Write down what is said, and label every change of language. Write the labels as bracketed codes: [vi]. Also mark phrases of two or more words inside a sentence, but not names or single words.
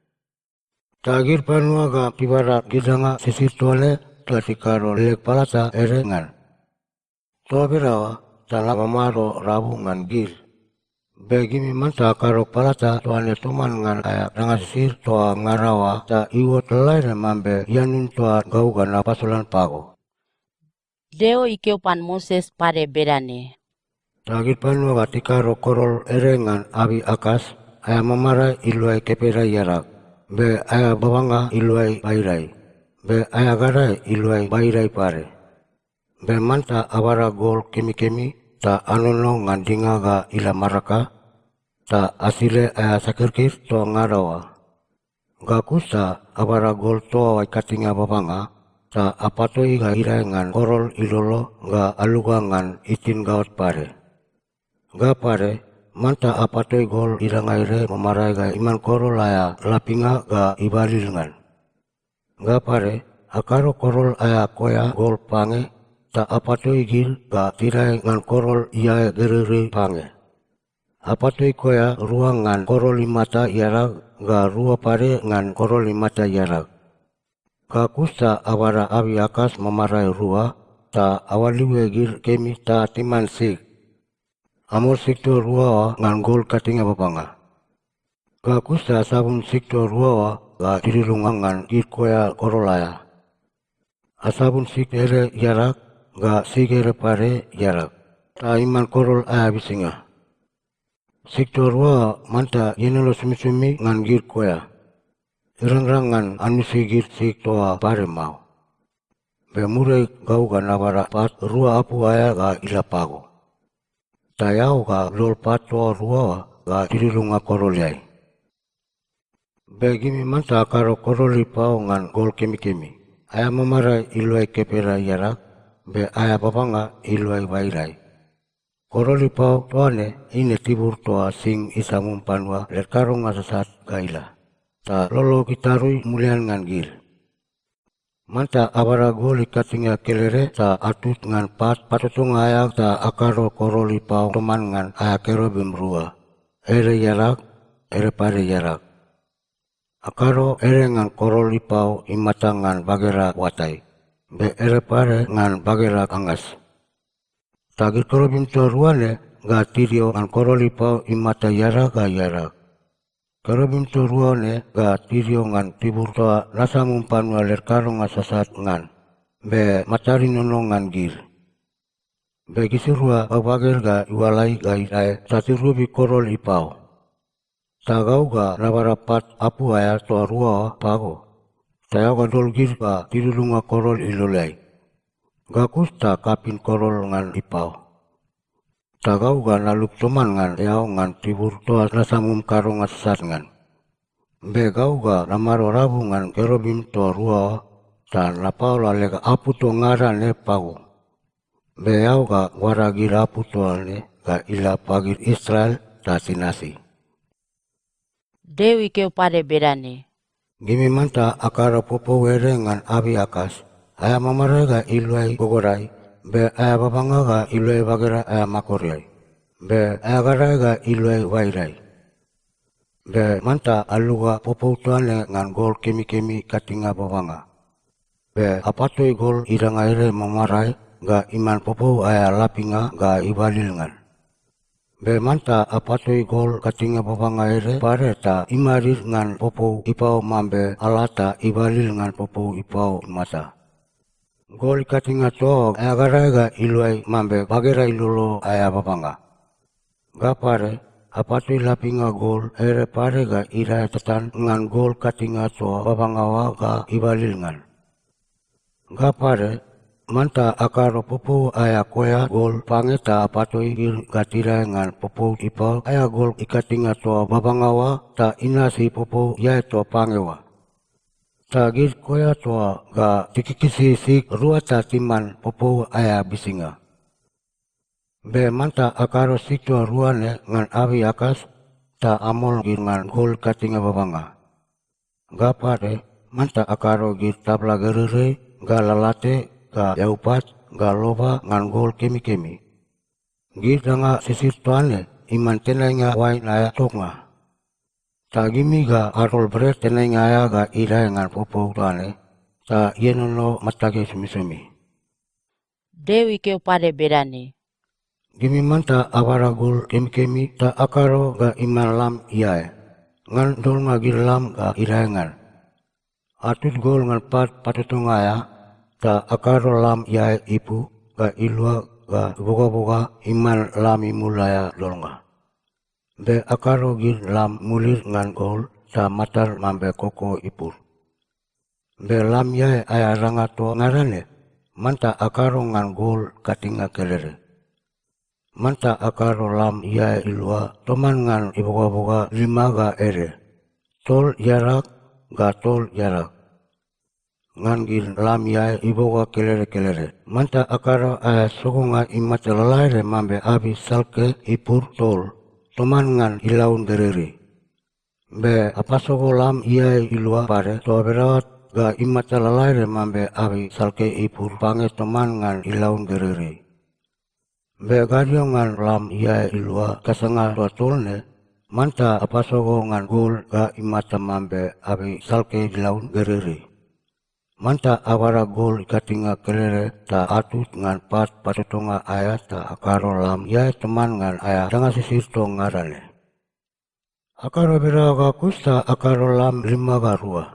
[mgl] Ta gir panua ga tibara gidanga sisir tuale toa tikaro lek palata ere ngan. Toa berawa ta lagamaro rabu ngan gil. Begimi manta karo palata toane toman ngan aya danga sisir toa ngarawa ta iwo telaire mambe yanun toa gau gana pasulan pago. Deo ikeo pan Moses pare bedane. Tagir panua ga tikaro korol ere ngan abi akas aya mamara iluai kepera yarak. Be aya babanga iluai bairai. Be aya garai iluai bairai pare. Be manta abara gol kemi-kemi ta anono ngan dinga ga ila maraka, ta asile aya sakirkir to ngarawa. Ga kusa abara gol toa waikatinga babanga, ta apatoi ga ira ngan korol ilolo ga aluga ngan itin gaot pare. Ga pare, manta apatoi gol ira ngaire mamarai ga iman korol aya lapinga ga ibalil ngan. Ga pare, akaro korol aya koya gol pange, ta apatoi gil ga tirai ngan korol ia gerere pange. Apatoi koya ruang ngan korol imata yarak ga rua pare ngan korol imata yarak. Ga kusta awara abi akas mamarai rua, ta awaliwe gil kemi ta timan sik. Amor sikto rua ngan gol katinga babanga. Ga kusta sabun sikto rua ga tirirungangan gil koya korolaya. Asabun sik ere yarak ga sigere pare yarak. Ta iman korol aya bisinga. Sikto rua manta yenelo sumi-sumi ngan gir koya. Irang-rangan anusi gir siktoa pare mau. Be murai gau ga nabara pat rua apu aya ga ilapago. Ta yau ga lol pat toa rua ga tidulunga koroliai. Be gimi manta akaro koroli pao ngan gol kemi-kemi. Aya mamara iluai kepera yarak, be aya babanga iluai wairai. Koroli pao toane ine tibur toa sing isa mumpanwa lerkarong asasat gaila. Ta lolo gitarui mulian ngan gil. Manta abara goli katinga kelere ta atut ngan patotunga ayak ta akaro koroli pao toman ngan aya kerobim rua. Ere yarak, ere pare yarak. Akaro ere ngan koroli pao imata ngan bagera watai. Be ere pare ngan bagera angas. Tagi kerobim to ruane ga tirio ngan koroli pao imata yarak ga yarak. Kerobim to ruane ga tirio ngan tibur toa nasa mumpanwa lerkarong asasat ngan. Be matari nono ngan gil. Be gisirua babager ga iwalai ga irae tatirubi koroli pao. Tagau ga nabarapat apu aya toa rua pago. Tayau ga dolgir ga tidulunga korol ilolai. Ga kusta kapin korol ngan ipao. Tagau ga naluk toman ngan yau ngan tibur toa nasamum karong asasat ngan. Be gau ga namaro rabu ngan kerobim toa rua ta napao lalega apu to ngaran pago. Be yau ga waragir apu toa ga ila pagir Israel ta sinasi. Dewi keu pade bedane. Gimi manta akara popo were ngan abi akas. Aya mamara ga iluai gogorai. Be aya babanga ga iluai bagera aya makoriai. Be aya gara ga iluai wairai. Be manta aluga popo tuane ngan gol kemi-kemi katinga babanga. Be apatoi gol iranga ere mamarai ga iman popo aya lapinga ga ibalil ngan. Be manta apatoi gol katinga babanga ere pare ta imarir ngan popo ipao mambe alata ibalil ngan popo ipao mata. Gol katinga to agara ga iluai mambe bagera ilolo aya babanga. Ga pare apatoi lapinga gol ere pare ga ira tetan ngan gol katinga to babanga wa ga ibalil ngan. Ga pare manta akaro popo aya koya gol pangeta apatoi gil gatira ngan popo ipao aya gol ikatinga to babanga wa ta inasi popo yai to pangewa. Ta gil koya toa ga tikikisi sik rua ta timan popo aya bisinga. Be manta akaro sik toa ruane ngan abi akas ta amol gil ngan gol katinga babanga. Ga pare manta akaro gil tabla gerere ga lalate ga yaupat ga loba ngan gol kemi-kemi. Gil danga sisir toane iman tenenga wai naya tonga. Ta gimi ga arol bret tenenga aya ga ira ngan popo tuane. Ta yenono matage sumi-sumi. Dewi keu pade bedane. Gimi manta awara gol kemi-kemi ta akaro ga iman lam iae. Ngan dol nga gil lam ga ira ngan. Atut gol ngan patotunga aya ta akaro lam iae ipu ga ilua ga boga-boga iman lami mulaya dolnga. Be akaro gil lam mulir ngan gol ta matar mambe koko ipur. Be lam yae aya ranga to ngarane, manta akaro ngan gol katinga kelere. Manta akaro lam yae ilua toman ngan iboga-boga 5 ga ere. Tol yarak ga tol yarak. Ngan gil lam yae iboga kelere-kelere. Manta akaro aya sokonga imata lalaire mambe abi salke ipur tol. Toman ngan ilaun dereri. Be apasogo lam iae ilua pare toa berawat ga imata lalaire mambe abi salke ipur pange toman ngan ilaun dereri. Be gadio ngan lam iae ilua kasanga toa tolne manta apasogo ngan gol ga imata mambe abi salke ilaun dereri. Manta awara gol katinga kelere ta atut ngan patotonga aya ta akaro lam iae teman ngan aya danga sisir to ngarane. Akaro bera ga kusta akaro lam 5 ga rua.